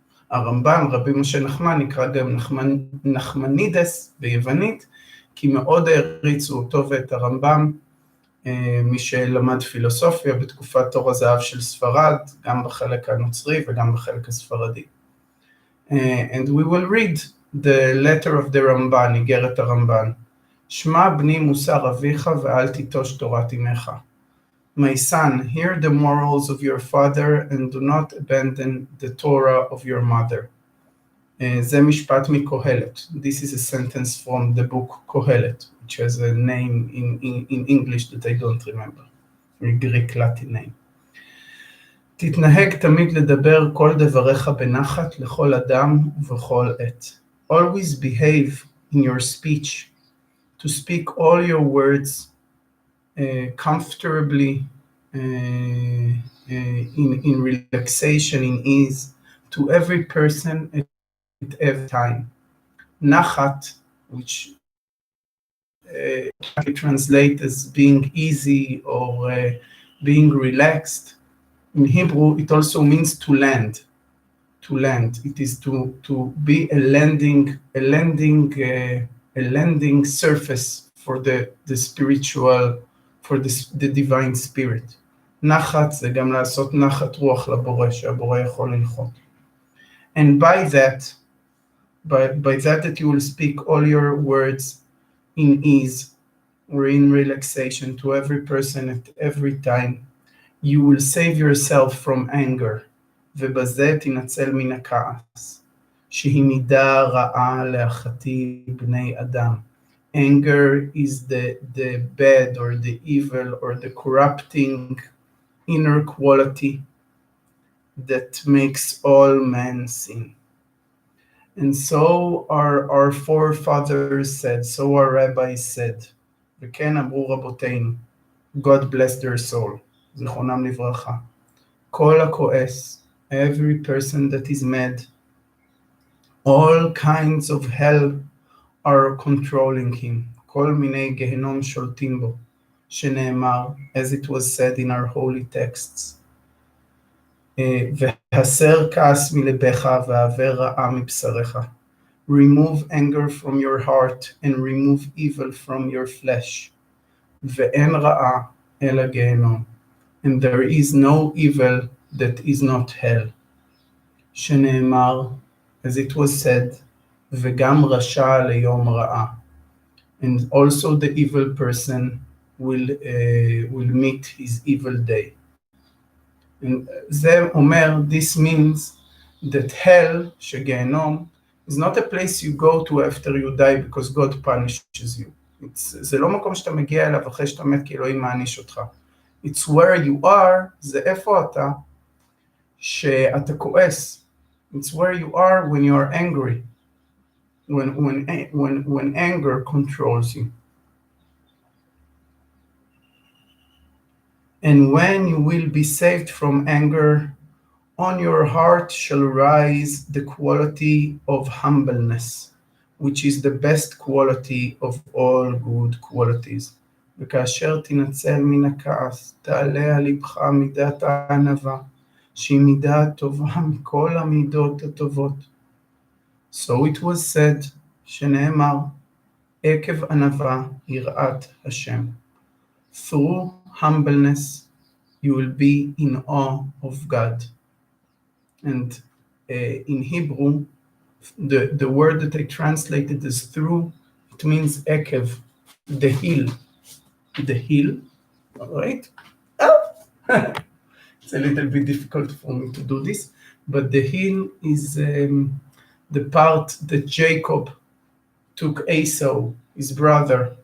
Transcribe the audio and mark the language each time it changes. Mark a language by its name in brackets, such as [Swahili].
[Hebrew] הרמב"ם, רבי משה נחמן, נקרא גם נחמנידס ביוונית, כי מאוד העריצו אותו ואת הרמב"ם, מי שלמד פילוסופיה בתקופת תור הזהב של ספרד, גם בחלק הנוצרי וגם בחלק הספרדי. [English] And we will read the letter of the Ramban, [Hebrew] איגרת הרמב"ן. שמע בני מוסר אביך ואל תיטוש תורת אמך. [English] My son, hear the morals of your father and do not abandon the Torah of your mother. [Hebrew] זה משפט מקהלת. [English] This is a sentence from the book Kohelet, which has a name in English that I don't remember, a Greek Latin name. [Hebrew] תתנהג תמיד לדבר כל דבריך בנחת לכל אדם ובכל עת. [English] Always behave in your speech, to speak all your words comfortably, in relaxation, in ease, to every person at every time. Nachat, which can translate as being easy or being relaxed. In Hebrew, it also means to land. To land. It is to be a landing surface for the spiritual, for the divine spirit. [Hebrew] נחת זה גם לעשות נחת רוח לבורא, שהבורא יכול לנחות. [English] And by that that you will speak all your words in ease or in relaxation to every person at every time, you will save yourself from anger. [Hebrew] ובזה תנצל מן הכעס, שהיא מידה רעה לאחתי בני אדם. [English] Anger is the bad or the evil or the corrupting inner quality that makes all men sin. And so our forefathers said, so our rabbis said, [Hebrew] וכן אמרו רבותינו, [English] God bless their soul, [Hebrew] זכרונם לברכה. כל הכועס, [English] every person that is mad, all kinds of hell are controlling him. [Hebrew] כל מיני גהנום שולטים בו, שנאמר, [English] as it was said in our holy texts. [Hebrew] והסר כעס מלבך והעבר רעה מבשרך. [English] Remove anger from your heart and remove evil from your flesh. [Hebrew] ואין רעה אלא גיהנום. [English] And there is no evil that is not hell. [Hebrew] שנאמר, [English] as it was said, [Hebrew] וגם רשע ליום רעה. [English] And also the evil person will meet his evil day. And [Hebrew] זה אומר, [English] this means that hell, [Hebrew] שגיהנום, [English] is not a place you go to after you die because God punishes you. [Hebrew] זה לא מקום שאתה מגיע אליו אחרי שאתה מת כי אלוהים מעניש אותך. [English] It's where you are, [Hebrew] זה איפה אתה, שאתה כועס. [English] It's where you are when you are angry, when anger controls you. And when you will be saved from anger, on your heart shall rise the quality of humbleness, which is the best quality of all good qualities. [Hebrew] וכאשר תנצל מן הכעס, תעלה על לבך מידת הענווה, שהיא מידה טובה מכל המידות הטובות. [English] So it was said, [Hebrew] שנאמר, עקב ענווה יראת השם. [English] Through humbleness, you will be in awe of God. And in Hebrew, the word that I translated as through, it means ekev, the heel. The heel, all right? Oh! It's a little bit difficult for me to do this, but the heel is the part that Jacob took Esau, his brother.